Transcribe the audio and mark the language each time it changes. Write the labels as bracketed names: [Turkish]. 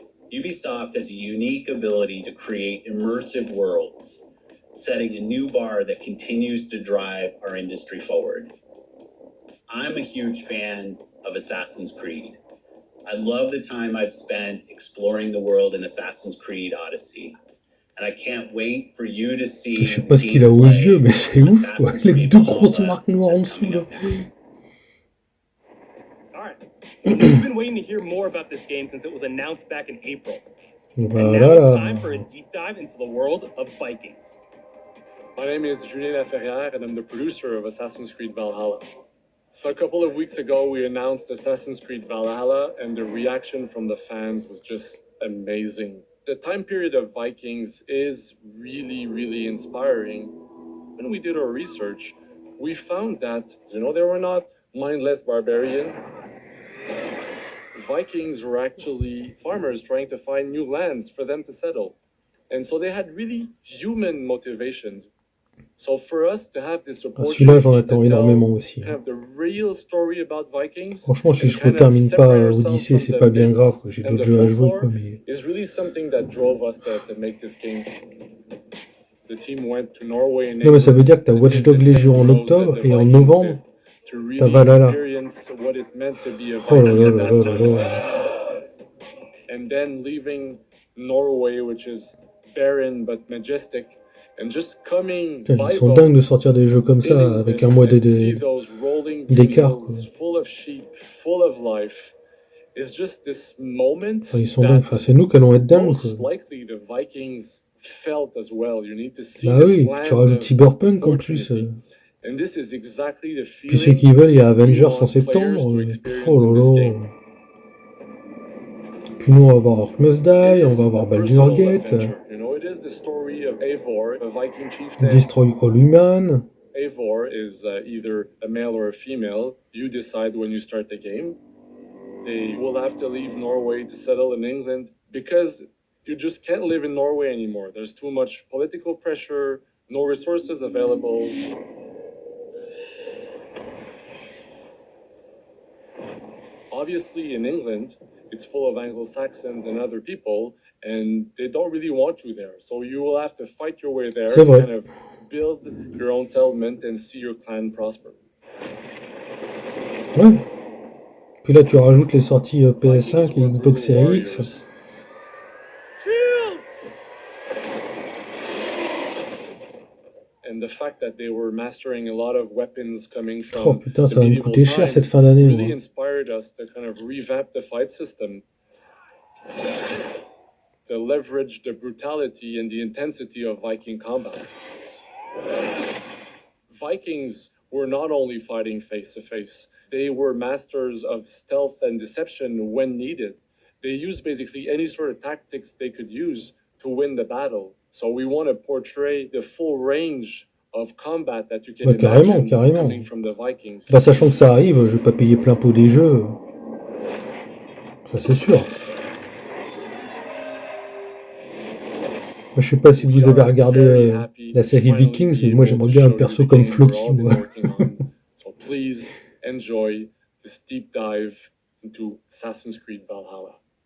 [English] Ubisoft has a unique ability to create immersive worlds, setting a new bar that continues to drive our industry forward. I'm a huge fan of Assassin's Creed. I love the time I've spent exploring the world in Assassin's Creed Odyssey. And I can't wait for you to see. [French] Je sais pas ce qu'il a aux yeux, mais c'est ouf quoi. Les deux grosses marques noires en dessous là. [English] We've been waiting to hear more about this game since it was announced back in April. And now [French] Voilà. [English] it's time for a deep dive into the world of Vikings. My name is Julien Laferrière, and I'm the producer of Assassin's Creed Valhalla. So a couple of weeks ago, we announced Assassin's Creed Valhalla, and the reaction from the fans was just amazing. The time period of Vikings is really, really inspiring. When we did our research, we found that, they were not mindless barbarians. Vikings were actually farmers trying to find new lands for them to settle. And so they had really human motivations. So for us to have this [French] Celui-là, j'en attends énormément aussi. [English] kind of the real story about Vikings, [French] Franchement, si je ne termine pas Odyssey, c'est pas bien grave. J'ai d'autres jeux à jouer, quoi, mais... [English] is really something that drove us to make this game. The team went to Norway and [French] Non, mais ça veut dire que t'as Watch Dogs Legion en octobre et en novembre, t'as Valhalla. Oh là là là là là là. [English] And then leaving Norway, which is barren but majestic, and just coming [French] Putain, ils sont dingues de sortir des jeux comme ça avec un mois d'écart. [English] Full of sheep, full of life. It's just this moment. [French] Enfin, ils sont dingues. Enfin, c'est nous qui allons être dingues. [English] Most likely the Vikings felt as well. You need to see [French] bah oui, tu rajoutes Cyberpunk en plus. [English] And this is exactly the feeling. [French] Puis ceux qui veulent, il y a Avengers en septembre. Oh là là. Puis nous, on va voir Ark Must Die, on va voir Baldur's Gate. [English] it is the story of Eivor, a Viking chieftain. Destroy all human. Eivor is either a male or a female. You decide when you start the game. They will have to leave Norway to settle in England because you just can't live in Norway anymore. There's too much political pressure, no resources available. Obviously, in England, it's full of Anglo-Saxons and other people, and they don't really want you there. So you will have to fight your way there, kind of build your own settlement and see your clan prosper. [French] Ouais. Puis là, tu rajoutes les sorties PS5 et Xbox Series X. [English] And the fact that they were mastering a lot of weapons coming from [French] Oh putain, ça va me coûter cher cette fin d'année. [English] Really inspired us to kind of revamp the fight system, to leverage the brutality and the intensity of Viking combat. Vikings were not only fighting face to face, they were masters of stealth and deception when needed. They used basically any sort of tactics they could use to win the battle. So we want to portray the full range of combat that you can imagine coming from the Vikings. [French] Bah, sachant que ça arrive, je vais pas payer plein pot des jeux. Ça c'est sûr. Moi, je sais pas si vous avez regardé la série Vikings, mais moi j'aimerais bien un perso comme Floki, moi. [English] So please enjoy this deep dive into Assassin's Creed Valhalla.